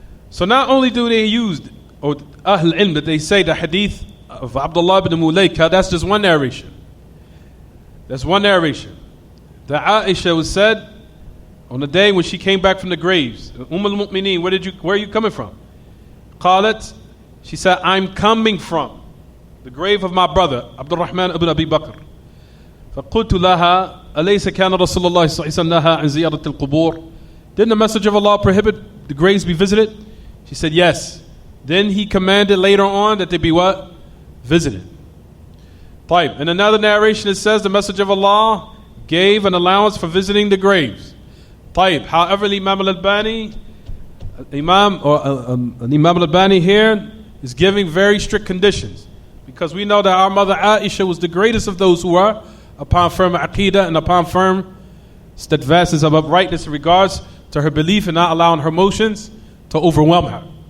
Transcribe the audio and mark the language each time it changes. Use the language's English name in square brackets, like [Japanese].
[English] So not only do they use, or Ahl Ilm, that they say the hadith of Abdullah ibn Mulayka, that's just one narration. That's one narration. The Aisha was said on the day when she came back from the graves, al-Mu'mineen, where are you coming from? [Arabic] قالت, [English] she said, I'm coming from the grave of my brother, Abdurrahman ibn Abi Bakr. [Arabic] فقلت لها أليس كان رسول الله صلى الله عليه وسلم نهى عن زيارة القبور? [English] Didn't the Messenger of Allah prohibit the graves be visited? She said, yes. Then he commanded later on that they be what? Visited. طيب. In another narration it says the Messenger of Allah gave an allowance for visiting the graves. [Arabic] طيب. [English] However, Imam al-Albani, Imam al-Albani here is giving very strict conditions, because we know that our mother Aisha was the greatest of those who are upon firm aqidah and upon firm steadfastness of uprightness in regards to her belief and not allowing her emotions to overwhelm her.